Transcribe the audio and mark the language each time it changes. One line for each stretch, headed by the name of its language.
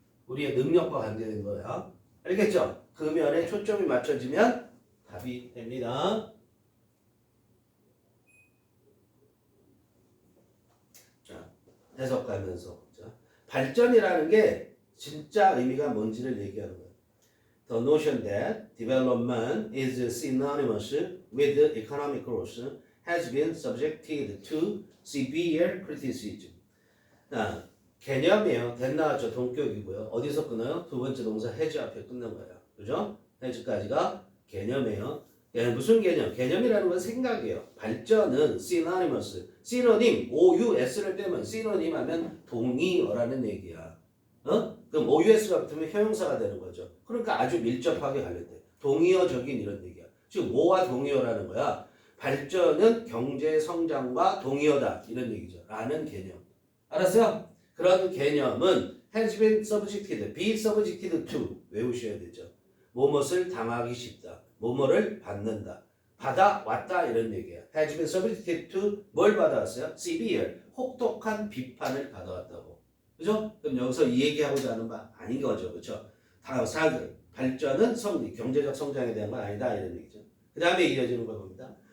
Korean: 우리의 능력과 관계된 거야. 알겠죠? 그 면에 초점이 맞춰지면 답이 됩니다. 자, 해석 가면서. 자, 발전이라는 게 진짜 의미가 뭔지를 얘기하는 거예요.
English: The notion that development is synonymous with economic growth has been subjected to severe criticism.
Korean: 개념이에요. that 나왔죠. 동격이고요. 어디서 끊어요? 두 번째 동사 has 앞에 끊는 거예요. 그죠? has까지가 개념이에요. 무슨 개념? 개념이라는 건 생각이에요. 발전은 synonymous. synonym, OUS를 빼면 synonym 하면 동의어라는 얘기야. 그럼 OUS가 붙으면 형용사가 되는 거죠. 그러니까 아주 밀접하게 관련돼. 동의어적인 이런 얘기야. 즉 뭐와 동의어라는 거야? 발전은 경제 성장과 동의어다. 이런 얘기죠. 라는 개념. 알았어요? 그런 개념은
English: has been subjected, be subjected to
Korean: 외우셔야 되죠. 뭐뭇을 당하기 쉽다. 뭐뭐를 받는다. 받아왔다 이런 얘기야.
English: has been subjected to
Korean: 뭘 받아왔어요? severe, 혹독한 비판을 받아왔다고. 그죠? 그럼 여기서 이 얘기하고자 하는 바 아닌 거죠. 그렇죠? 발전은 경제적 성장에 대한 건 아니다 이런 얘기죠. 그 다음에 이어지는 걸 봅니다.